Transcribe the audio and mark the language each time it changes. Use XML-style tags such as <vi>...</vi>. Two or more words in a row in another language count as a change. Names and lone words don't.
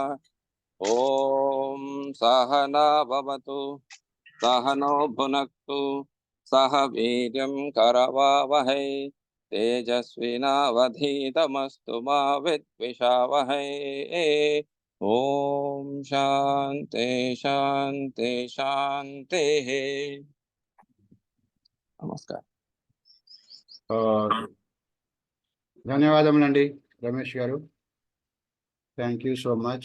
<sa>ओम सहना भवतु सहनौ भुनक्तु सह वीर्यं करवावहै तेजस्विनावधीतमस्तु मा विद्विषावहै। ओम शांति शांति शांति।</sa> <hi>नमस्कार।</hi> <te>ధన్యవాదములండి రమేష్ గారు.</te> <en>thank you so much.</en>